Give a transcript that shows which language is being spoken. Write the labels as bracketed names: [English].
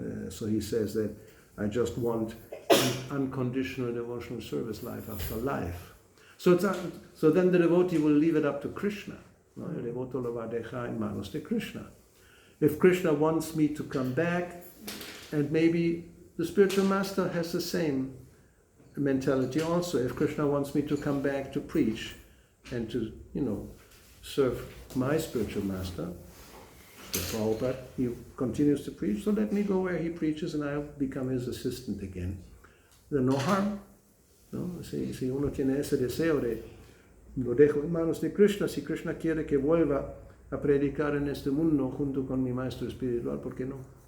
[English] So he says that I just want unconditional devotional service life after life. So then the devotee will leave it up to Krishna. [Spanish] ¿No? El devoto lo va a dejar en manos de Krishna. [English] If Krishna wants me to come back, and maybe the spiritual master has the same mentality also. If Krishna wants me to come back to preach and to, serve my spiritual master, the Prabhupada, he continues to preach, so let me go where he preaches and I'll become his assistant again. There's no harm. [Spanish] ¿No? Si uno tiene ese deseo de lo dejo en manos de Krishna, si Krishna quiere que vuelva a predicar en este mundo junto con mi maestro espiritual, ¿por qué no?